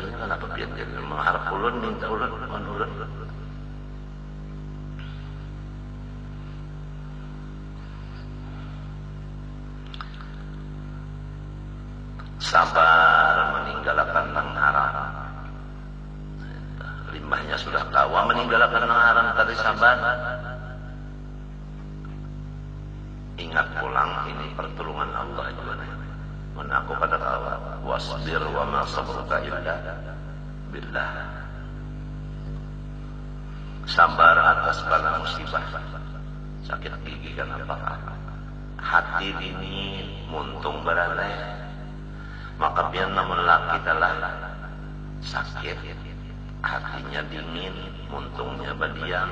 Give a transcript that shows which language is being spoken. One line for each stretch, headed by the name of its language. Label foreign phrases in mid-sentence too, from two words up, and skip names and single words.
Banjar: Kenapa pian jadi mengharap ulun minta ulun ulun. Sabar meninggalkan nang haram. Limbahnya sudah kawa meninggalkan nang haram tadi sabar. Ingat pulang ini pertolongan Allah juga. Mun aku pada kawa
Arabic: واصبر وما صبرك إلا بالله.
Banjar: Sabar atas bala musibah. Sakit gigi kan apa? Hati ini muntung beralih. Maka biar namun laki telah sakit, hatinya dingin, muntungnya berdiam.